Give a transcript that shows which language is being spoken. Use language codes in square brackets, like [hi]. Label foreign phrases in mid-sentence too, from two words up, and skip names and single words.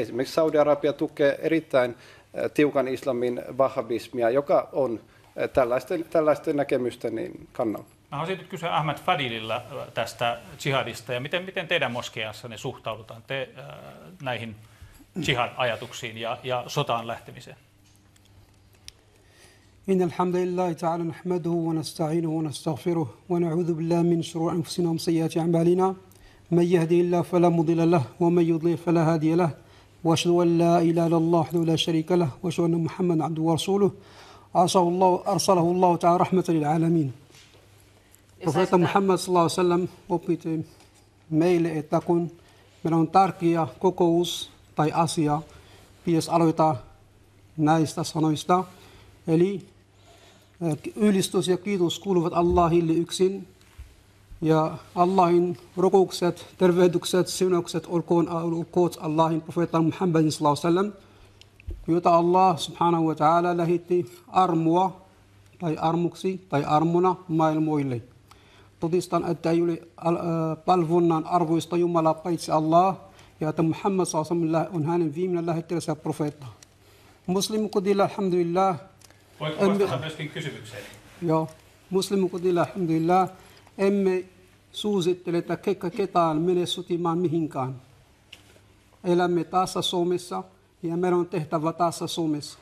[fi] Esimerkiksi Saudi-Arabia tukee erittäin tiukan islamin wahhabismia, joka on tällaisten näkemysten niin kannalla. Mä haluaisin nyt kysyä Ahmad Fadililla tästä jihadista ja miten teidän moskejassanne suhtaudutaan näihin jihad-ajatuksiin ja sotaan lähtemiseen? [ar] إن الحمد لله تعالى نحمده ونستعينه ونستغفره ونعوذ بالله من شرور أنفسنا ومن سيئات أعمالنا من يهدي الله فلا مضل له ومن يضلل فلا هادي له وأشهد أن لا إله إلا الله وحده لا شريك له وأشهد أن محمدا عبده ورسوله أرسله الله تعالى رحمة للعالمين. [fi] Profeetta Muhammad [ar] صلى الله عليه وسلم [fi] opetti meille, että kun meillä on tärkeä kokous tai asia, pitäisi aloittaa näistä sanoista. Eli ylistys ja kiitos kuuluvat Allahille yksin. Ja Allahin rukoukset, tervehdykset, siunaukset olkoon Allahin profeetta Muhammadin [ar] صلى الله عليه وسلم, [fi] jota Allah [ar] سبحانه وتعالى [fi] lähetti armoa tai armuksi tai armona maailmoille. Todistan, että ei ole palvonnan arvoista Jumalaa paitsi Allah ja että Muhammad [ar] صلى الله عليه وسلم [fi] on hänen viimeinen lähettilänsä profeetta. Muslimukudilla alhamdulillah. Voitko vastata myöskin kysymykseen? Joo. Muslimukudilla alhamdulillah. Emme suosittele, että ketään mene sotimaan mihinkään. Elämme taassa Suomessa ja meidän on tehtävä taassa Suomessa.